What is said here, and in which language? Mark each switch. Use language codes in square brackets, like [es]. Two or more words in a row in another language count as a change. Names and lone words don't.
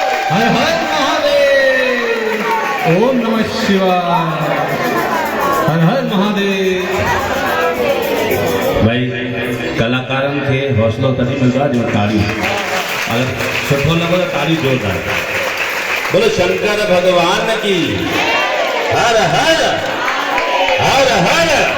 [hi] हर हर महादेव। [sa] ओम नमः शिवाय। [hi] हर हर महादेव। [sd] भाई कलाकारन खे हौसलो [hi] तभी मिलता [sd] जो ताड़ी अगर सुठो लॻो तो ताड़ी जोरदार। [hi] बोलो शंकर भगवान की। हर हर हर हर।